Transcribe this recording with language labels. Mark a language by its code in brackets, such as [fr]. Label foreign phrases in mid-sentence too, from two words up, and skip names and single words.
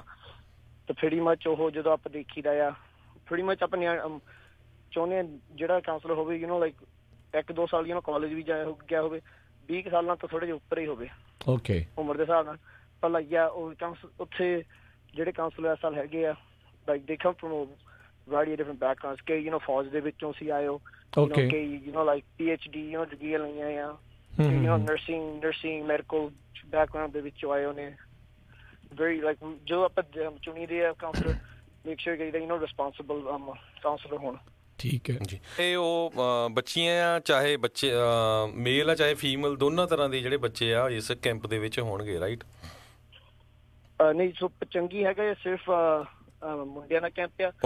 [pa] ਤਾਂ [en] pretty much [pa] ਉਹ ਜਦੋਂ ਆਪਾਂ ਦੇਖੀਦਾ ਆ, [en] pretty much [pa] ਆਪਾਂ ਚਾਹੁੰਦੇ ਆ ਜਿਹੜਾ ਕਾਉਂਸਲਰ ਹੋਵੇ 1-2 ਸਾਲ ਕਾਲਜ ਵੀ ਗਿਆ ਹੋਵੇ, 20 ਸਾਲਾਂ ਤੋਂ ਥੋੜੇ ਜਿਹੇ ਉੱਪਰ ਹੀ ਹੋਵੇ ਉਮਰ ਦੇ ਹਿਸਾਬ ਨਾਲ। ਪਰ ਉੱਥੇ ਜਿਹੜੇ ਕਾਉਂਸਲਰ ਇਸ ਸਾਲ ਹੈਗੇ ਆ, [en] like they come from a variety of different backgrounds। [pa] ਕਈ ਫੌਜ ਦੇ ਵਿੱਚੋਂ ਸੀ ਆਏ ਹੋ, ਕਈ like PhD ਡਿਗਰੀਆਂ ਲਈਆਂ ਆ, ਨਰਸਿੰਗ ਮੈਡੀਕਲ ਬੈਕਗਰਾਉਂਡ ਦੇ ਵਿੱਚੋਂ ਆਏ ਹੋਣੇ। [en] very like [pa] ਜੋ ਆਪਾਂ ਚੁਣੀਦੇ ਆ ਕਾਉਂਸਲਰ, [en] make sure [pa] ਕਿ [en] responsible counsellor [pa] ਹੋਣ। ਠੀਕ ਹੈ ਜੀ। ਇਹ ਉਹ ਬੱਚੀਆਂ ਆ, ਚਾਹੇ ਬੱਚੇ ਮੇਲ ਆ ਚਾਹੇ ਫੀਮੇਲ, ਦੋਨਾਂ ਤਰ੍ਹਾਂ ਦੇ ਜਿਹੜੇ ਬੱਚੇ ਆ ਇਸ ਕੈਂਪ ਦੇ ਵਿੱਚ ਹੋਣਗੇ, ਰਾਈਟ? ਨਹੀਂ, ਸੋ ਪਚੰਗੀ ਹੈਗਾ ਸਿਰਫ ਮੁੰਡਿਆਂ ਦਾ ਕੈਂਪ ਆ।